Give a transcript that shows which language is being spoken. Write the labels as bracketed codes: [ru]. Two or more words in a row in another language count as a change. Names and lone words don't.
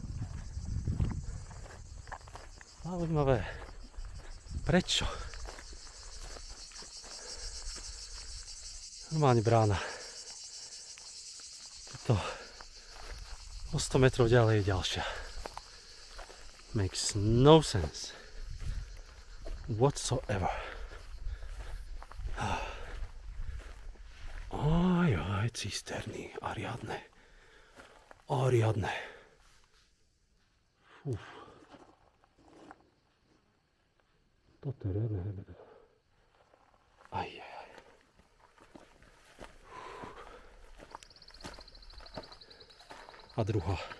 [sk] Zaujímavé. Prečo? Normálne brána. Toto o 100 metrov ďalej je ďalšia. [en] Makes no sense whatsoever. [sk] Aj, cisterny, Ariadne. Ariadne. Toto je riadne hebeda. Aj. a druhá.